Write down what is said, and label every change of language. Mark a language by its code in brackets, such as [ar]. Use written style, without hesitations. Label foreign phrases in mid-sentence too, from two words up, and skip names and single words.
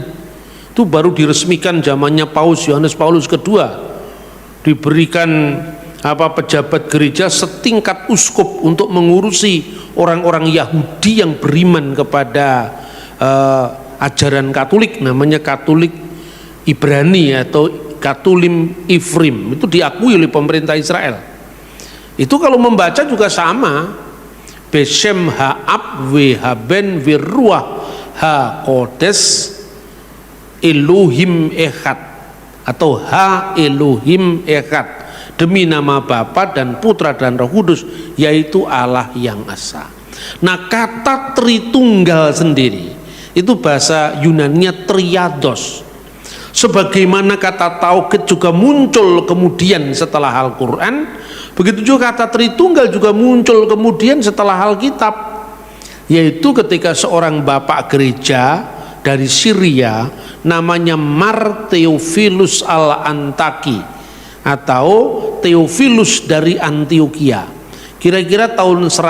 [id] Itu baru diresmikan zamannya Yohanes Paulus II, diberikan pejabat gereja setingkat uskup untuk mengurusi orang-orang Yahudi yang beriman kepada ajaran Katolik, namanya Katolik Ibrani atau [he] קתולים עבריים, [id] itu diakui oleh pemerintah Israel. Itu kalau membaca juga sama, [he] בשם האב והבן ורוח הקודש אלוהים אחד, atau ה אלוהים אחד, [id] demi nama Bapa dan Putra dan Roh Kudus, yaitu Allah yang Esa. Nah, kata Tritunggal sendiri itu bahasa Yunaninya triados. Sebagaimana kata tauhid juga muncul kemudian setelah Al-Quran, begitu juga kata Tritunggal juga muncul kemudian setelah Alkitab, yaitu ketika seorang bapak gereja dari Syria namanya Mar Theophilus al-Antaki atau Theophilus dari Antioquia, kira-kira tahun